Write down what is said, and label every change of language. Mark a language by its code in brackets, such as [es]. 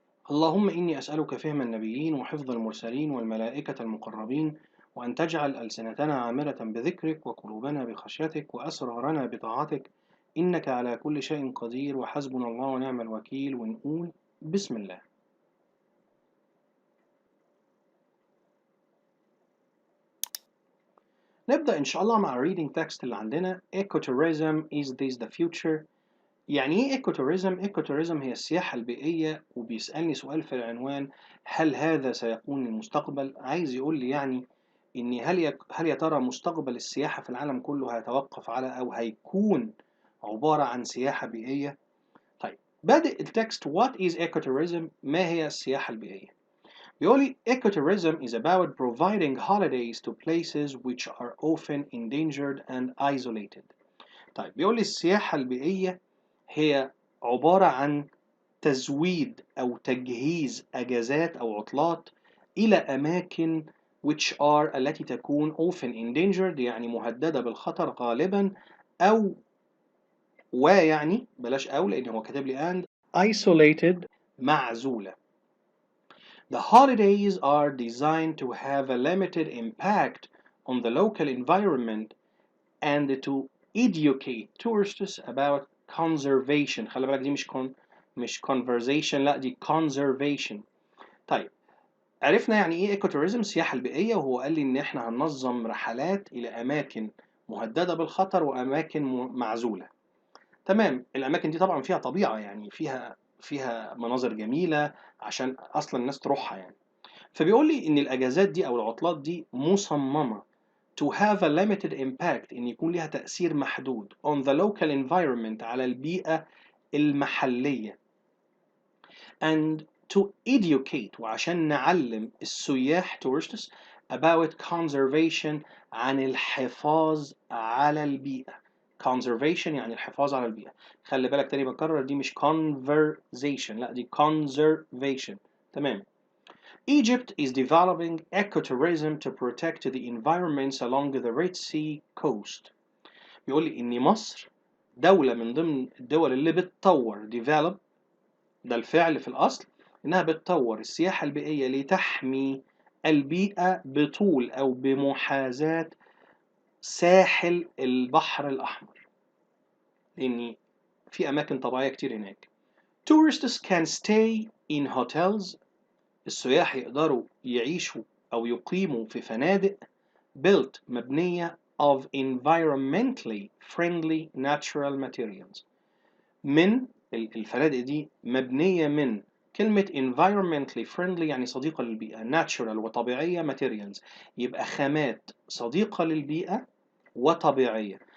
[ar] اللهم إني أسألك فهم النبيين وحفظ المرسلين والملائكة المقربين، وأن تجعل ألسنتنا عامرة بذكرك وقلوبنا بخشيتك وأسرارنا بطاعتك، إنك على كل شيء قدير وحسبنا الله ونعم الوكيل. ونقول بسم الله. نبدأ إن شاء الله مع [en] reading text [ar] اللي عندنا. [en] ecotourism is this the future. [ar] يعني إيه ecotourism؟ ecotourism هي السياحة البيئية، وبيسألني سؤال في العنوان: هل هذا سيكون المستقبل؟ عايز يقول لي يعني إن هل يا ترى مستقبل السياحة في العالم كله هيتوقف على أو هيكون عبارة عن سياحة بيئية؟ طيب، بادئ التكست [en] what is ecotourism؟ [ar] ما هي السياحة البيئية؟ بيقول لي [en] ecotourism is about providing holidays to places which are often endangered and isolated. [ar] طيب، بيقول لي السياحة البيئية هي عبارة عن تزويد أو تجهيز أجازات أو عطلات إلى أماكن [en] which are [ar] التي تكون [en] often endangered [ar] يعني مهددة بالخطر غالبا، أو ويعني بلاش أو لأن هو كاتب لي [en] and isolated [ar] معزولة. [en] The holidays are designed to have a limited impact on the local environment and to educate tourists about conservation. [ar] خلي بالك دي مش conversation، لا دي conservation. طيب، عرفنا يعني ايه ecotourism السياحة البيئية، وهو قال لي ان احنا هننظم رحلات الى اماكن مهددة بالخطر واماكن معزولة. تمام، الاماكن دي طبعا فيها طبيعة، يعني فيها مناظر جميلة عشان اصلا الناس تروحها يعني. فبيقول لي ان الاجازات دي او العطلات دي مصممة [en] to have a limited impact، [ar] إن يكون لها تأثير محدود [en] on the local environment [ar] على البيئة المحلية، [en] and to educate [ar] وعشان نعلم السياح [en] tourists about conservation [ar] عن الحفاظ على البيئة. conservation يعني الحفاظ على البيئة. خلي بالك تاني بكرر، دي مش conversation، لا دي conservation. تمام. [en] Egypt is developing ecotourism to protect the environments along the Red Sea coast. [ar] بيقول لي إن مصر دولة من ضمن الدول اللي بتطور develop، ده الفعل في الأصل، إنها بتطور السياحة البيئية لتحمي البيئة بطول أو بمحاذاة ساحل البحر الأحمر، لأن في أماكن طبيعية كتير هناك. [en] Tourists can stay in hotels. [ar] السياح يقدروا يعيشوا أو يقيموا في فنادق [en] built [ar] مبنية [en] of environmentally friendly natural materials. [ar] من الفنادق دي مبنية من كلمة [en] environmentally friendly [ar] يعني صديقة للبيئة، natural وطبيعية، materials يبقى خامات صديقة للبيئة وطبيعية.